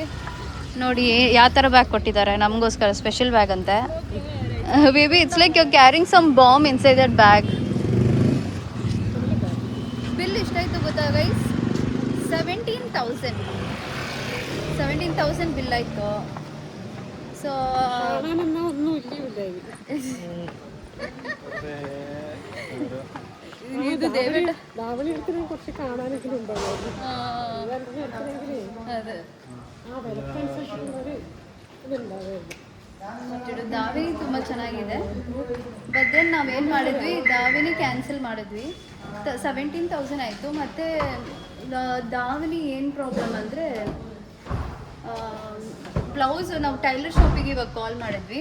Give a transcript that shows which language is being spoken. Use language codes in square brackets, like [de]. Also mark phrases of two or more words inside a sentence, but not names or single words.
[kn] ನೋಡಿ ಯಾವ ಥರ ಬ್ಯಾಗ್ ಕೊಟ್ಟಿದ್ದಾರೆ ನಮಗೋಸ್ಕರ, [en] special bag [kn] ಅಂತೆ. [en] Baby, it's like you are carrying some bomb inside that bag. [kn] ಬಿಲ್ ಎಷ್ಟಾಯಿತು ಗೊತ್ತಾ ಗೈಸ್? 17,000 ಬಿಲ್ ಆಯಿತು. [ml] ಸೊ ഇത് ദേവേട്ട കുറച്ച് കാണാനൊക്കെ ഉണ്ടാവും. [kn] ದಾವಿನಿ ತುಂಬ ಚೆನ್ನಾಗಿದೆ. [en] but then [kn] ನಾವೇನು ಮಾಡಿದ್ವಿ, ದಾವಿನಿ ಕ್ಯಾನ್ಸಲ್ ಮಾಡಿದ್ವಿ. 17,000 ಆಯಿತು. ಮತ್ತು ದಾವಣಿ ಏನು ಪ್ರಾಬ್ಲಮ್ ಅಂದರೆ ಬ್ಲೌಸ್ ನಾವು ಟೈಲರ್ ಶಾಪಿಗೆ ಇವಾಗ ಕಾಲ್ ಮಾಡಿದ್ವಿ.